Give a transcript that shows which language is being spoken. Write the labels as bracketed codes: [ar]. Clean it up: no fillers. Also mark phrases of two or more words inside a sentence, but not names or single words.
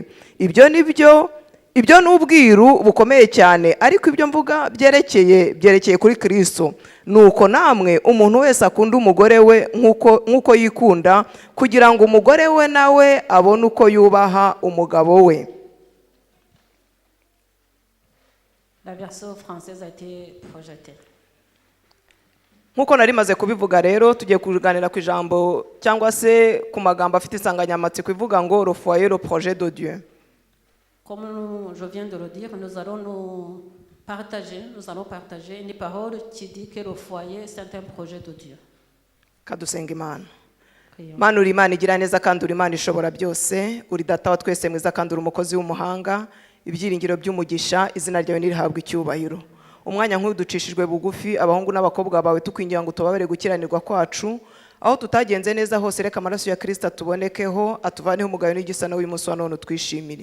[rw] Ibyo ni ubwiru bukomeye cyane, ariko ibyo mvuga byerekeye kuri Kristo. Nuko namwe umuntu wese akunda umugore we nk'uko yikunda, kugira ngo umugore we nawe abone uko yubaha umugabo we. [fr] La version française a été projetée. [rw] Nkuko nari maze kubivuga rero, tugiye kuganira ku ijambo cyangwa se ku magambo afite insanganyamatsiko ivuga ngo [fr] le foyer, le projet de Dieu. Comme je viens de le dire, nous allons partager une parole qui dit que le foyer, c'est un projet de Dieu. [rw] Kadusenga Imana. Mana uri Imana igira neza kandi uri Imana ishobora byose, uri data wa twese mwiza kandi uri umukozi w'umuhanga, ibyiringiro by'umugisha, izina ryawe nirihabwa icyubahiro. Umwanya nk'uducishijwe bugufi, abahungu n'abakobwa bawe tukwingira ngo tubabere gukiranirwa kwacu, aho tutagenze neza hose reka amaraso ya Kristo atubonekeho, atuvaneho umugayo n'igisano w'umunsi wa none twishimire.